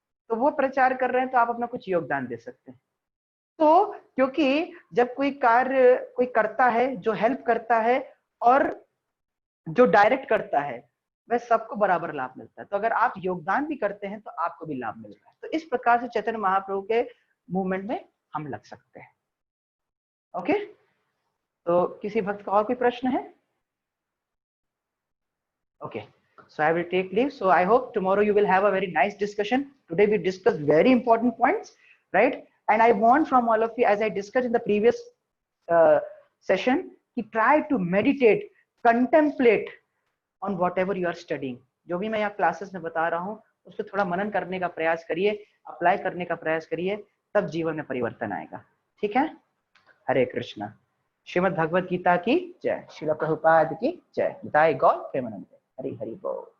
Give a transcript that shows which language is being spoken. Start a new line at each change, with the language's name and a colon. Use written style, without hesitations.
Hindi: तो वो प्रचार कर रहे हैं तो आप अपना कुछ योगदान दे सकते हैं। तो क्योंकि जब कोई कार्य कोई करता है, जो हेल्प करता है और जो डायरेक्ट करता है, वह सबको बराबर लाभ मिलता है। तो अगर आप योगदान भी करते हैं तो आपको भी लाभ मिल रहा है। तो इस प्रकार से चैतन्य महाप्रभु के मूवमेंट में हम लग सकते हैं। ओके, तो किसी भक्त का और कोई प्रश्न है?
English: Okay, so I will take leave. So I hope tomorrow you will have a very nice discussion. Today we discussed very important points, right? And I want from all of you, as I discussed in the previous session, कि try to meditate, contemplate on whatever you are studying.
Hindi: जो भी मैं यहाँ classes में बता रहा हूँ उस पर थोड़ा मनन करने का प्रयास करिए, अप्लाई करने का प्रयास करिए, तब जीवन में परिवर्तन आएगा। ठीक है? हरे कृष्णा। श्रीमद् भगवद गीता की जय। श्रील प्रभुपाद की जय। जय गौर प्रेमानंद। हरि हरि बोल।